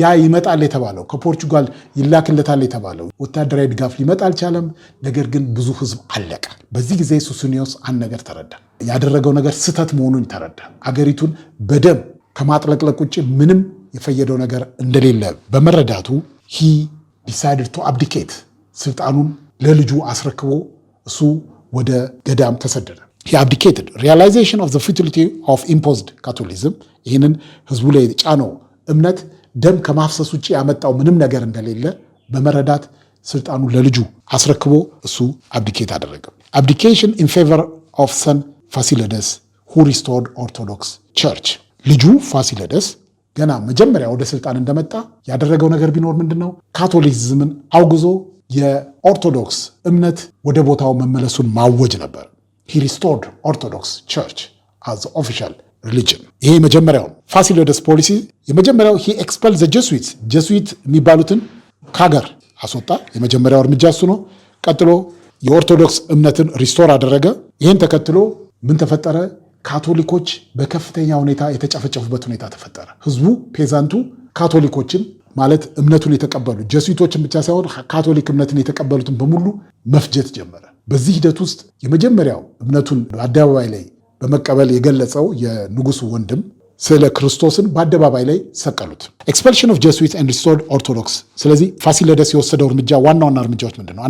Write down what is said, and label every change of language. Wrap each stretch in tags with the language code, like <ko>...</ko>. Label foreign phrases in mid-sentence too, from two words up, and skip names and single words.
<am>ይመጣል የተባለው ከፖርቹጋል ይላክለታል የተባለው ወታደራዊ ድጋፍ ሊመጣ አልቻለም። ነገር ግን ብዙ ህዝብ አለቀ። በዚህ ጊዜ ሱሲኒዮስ አንድ ነገር ተረዳ። ያደረገው ነገር ስህተት መሆኑን ተረዳ። አገሪቱን በደም ከማጥለቅለቅ ውጭ ምንም የፈየደው ነገር እንደሌለ በመረዳቱ</am> <en>he decided to abdicate</en> <am>ስልጣኑን ለልጁ አስረክቦ እሱ ወደ ገዳም ተሰደደ።</am> <en>he abdicated realization of the futility of imposed Catholicism</en> <am>ይህንን ህዝቡ ላይ የጫነው እምነት ደም ከማፍሰስ ውጭ ያመጣው ምንም ነገር እንደሌለ በመረዳት ስልጣኑን ለልጁ አስረክቦ እሱ አብዲኬት አደረገ።</am> <en>abdication in favor of son Fasilides who restored Orthodox Church</en> <am>ልጁ ፋሲለደስ ገና መጀመሪያ ወደ ስልጣን እንደመጣ ያደረገው ነገር ቢኖር ምንድነው? ካቶሊሲዝምን አውግዞ የኦርቶዶክስ እምነት ወደ ቦታው መመለሱን ማወጅ ነበር።</am> <en>he restored Orthodox Church as official religion።</en> <am>ይሄ መጀመሪያው ፋሲለደስ ፖሊሲ የመጀመሪያው</am> <en>he expelled the Jesuits</en> <am>ጀሱዊት የሚባሉትን ከሀገር አስወጣ። የመጀመሪያው እርምጃ እሱ ነው። ቀጥሎ የኦርቶዶክስ እምነትን ሪስቶር አደረገ። ይህን ተከትሎ ምን ተፈጠረ? ካቶሊኮች በከፍተኛ ሁኔታ የተጨፈጨፉበት ሁኔታ ተፈጠረ። ህዝቡ ፔዛንቱ ካቶሊኮችን ማለት እምነቱን የተቀበሉ ጀሱዊቶችን ብቻ ሳይሆን ካቶሊክ እምነትን የተቀበሉትን በሙሉ መፍጀት ጀመረ። በዚህ ሂደት ውስጥ የመጀመሪያው እምነቱን በአደባባይ ላይ በመቀበል የገለጸው የንጉሱ ወንድም ስለ ክርስቶስን በአደባባይ ላይ ሰቀሉት።</am> <en>expulsion of Jesuit and restored Orthodox።</en> <am>ስለዚህ ፋሲለደስ የወሰደው እርምጃ ዋና እርምጃዎች ምንድን ነው?</am>